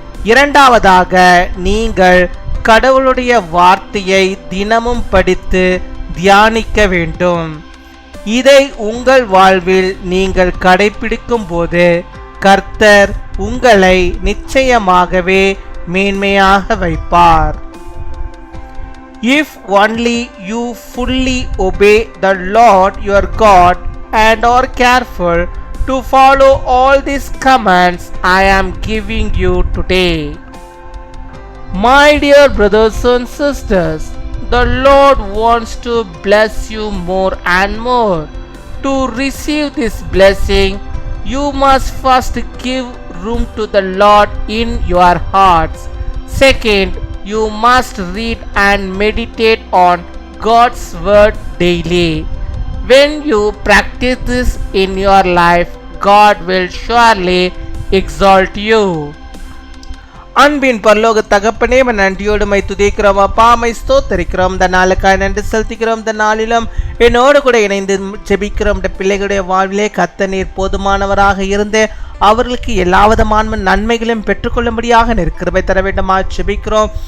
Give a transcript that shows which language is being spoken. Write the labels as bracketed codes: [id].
[ta] இரண்டாவதாக, நீங்கள் கடவுளுடைய வார்த்தையை தினமும் படித்து தியானிக்க வேண்டும். இதை உங்கள் வாழ்வில் நீங்கள் கடைபிடிக்கும் போது கர்த்தர் உங்களை நிச்சயமாகவே மேன்மையாக வைப்பார். [en] If only you fully obey the Lord your God and are careful to follow all these commands I am giving you today. My dear brothers and sisters, the Lord wants to bless you more and more. To receive this blessing, you must first give room to the Lord in your hearts. Second, you must read and meditate on God's word daily. When you practice this in your life, God will surely exalt you. [ta] அன்பின் பரலோக தகப்பனே, நன்றியோடு my துதிக்கிறோம் அப்பா, my ஸ்தோத்தரிக்கிறோம். இந்த நாளுக்காக நன்றி செலுத்திக்கிறோம். இந்த நாளிலும் என்னோடு கூட இணைந்து ஜெபிக்கிறோம். இந்த பிள்ளைகளுடைய வாழ்விலே கர்த்தர் நீர் போதுமானவராக இருந்து அவர்களுக்கு எல்லா விதமான நன்மைகளையும் பெற்றுக்கொள்ளும்படியாக கிருபை தர வேண்டுமா ஜெபிக்கிறோம்.